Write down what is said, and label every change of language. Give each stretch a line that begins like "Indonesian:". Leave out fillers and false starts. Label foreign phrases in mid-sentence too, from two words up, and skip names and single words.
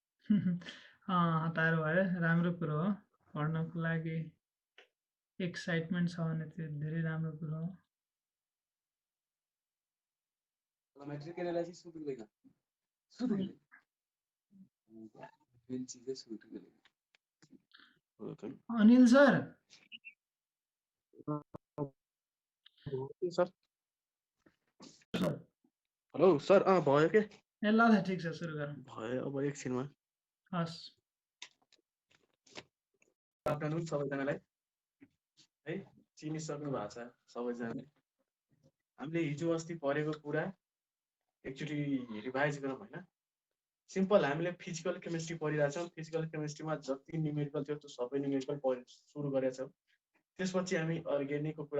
Nepali: हतार भयो राम्रो कुरो हो पढ्नको लागि एक्साइटमेन्ट छ भने त्यो धेरै राम्रो कुरो हो
English: matric analysis
Hindi: शुरू करेगा शुरू करेगा मेन चीजें शुरू करेगा
Nepali: अनिल सर सर हेलो सर भयो के ए ल ल ठिक छ सुरु गरौँ भयो अब एकछिनमा हस् आफ्टरनुन सबैजनालाई है चिनिसक्नु भएको छ सबैजनाले हामीले हिजो अस्ति पढेको कुरा एकचोटि रिभाइज गरौँ होइन सिम्पल हामीले
English: physical chemistry
Nepali: पढिरहेछौँ
English: physical chemistry
Nepali: जति न्युमेरिकल थियो त्यो सबै न्युमेरिकल सुरु गरेका छौँ त्यसपछि हामी अर्ग्यानिकको कुरा